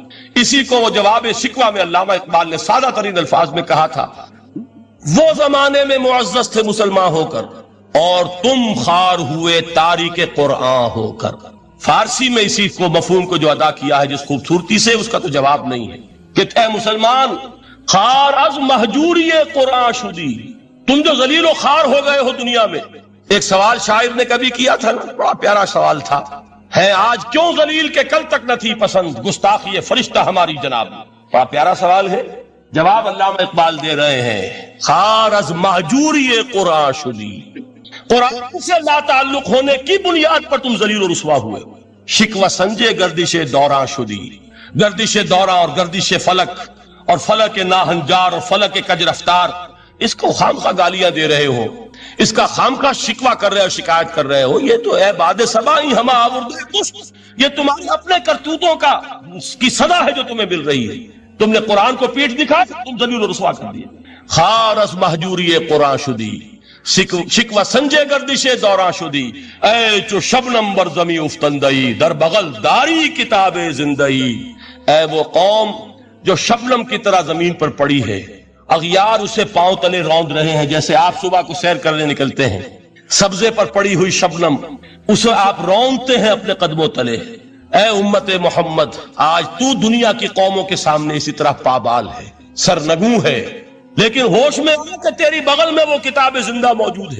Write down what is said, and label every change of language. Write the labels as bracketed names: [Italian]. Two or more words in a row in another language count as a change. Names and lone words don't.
[Urdu] اسی کو وہ جواب شکوہ میں علامہ اقبال نے سادہ ترین الفاظ میں کہا تھا، وہ زمانے میں معزز تھے مسلمان ہو کر اور تم خار ہوئے تاریک قرآن ہو کر. فارسی میں اسی کو مفہوم کو جو ادا کیا ہے جس خوبصورتی سے، اس کا تو جواب نہیں ہے کہ [Persian] اے مسلمان خار از مہجوری قرآن شدی، [Urdu] تم جو ذلیل و خار ہو گئے ہو دنیا میں. ایک سوال شاعر نے کبھی کیا تھا، بڑا پیارا سوال تھا، ہے آج کیوں ذلیل کہ کل تک نہ تھی پسند گستاخی فرشتہ ہماری جناب. بڑا پیارا سوال ہے، جواب علامہ اقبال دے رہے ہیں [Persian] خار از مہجوری قرآن شدی، [Urdu] قرآن سے لا تعلق ہونے کی بنیاد پر تم ذلیل و رسوا ہوئے. [Persian] شکوہ سنجے گردش دوراں شدی، [Urdu] گردش دوراں اور گردش فلک اور فلک ناہنجار اور فلک کج رفتار، اس کو خامخواہ گالیاں دے رہے ہو، اس کا خامخواہ شکوہ کر رہے ہو، شکایت کر رہے ہو. [Persian] یہ تو اے باد صبائی ہما آورد پشت، [Urdu] یہ تمہارے اپنے کرتوتوں کی صدا ہے جو تمہیں مل رہی ہے. تم نے قرآن کو پیٹھ دکھایا، تم ذلیل و رسوا کر دیے. [Persian] خار از مہجوری قرآن شدی، شکوہ سنجے گردش دوراں شدی، اے چو شبنم بر زمی افتندئی در بغل داری کتاب زندئی. [Urdu] اے وہ قوم جو شبنم کی طرح زمین پر پڑی ہے، اغیار اسے پاؤں تلے روند رہے ہیں، جیسے آپ صبح کو سیر کرنے نکلتے ہیں، سبزے پر پڑی ہوئی شبنم اسے آپ روندتے ہیں اپنے قدموں تلے. اے امت محمد، آج تو دنیا کی قوموں کے سامنے اسی طرح پابال ہے، سرنگوں ہے، لیکن ہوش میں آ کہ تیری بغل میں وہ کتاب زندہ موجود ہے.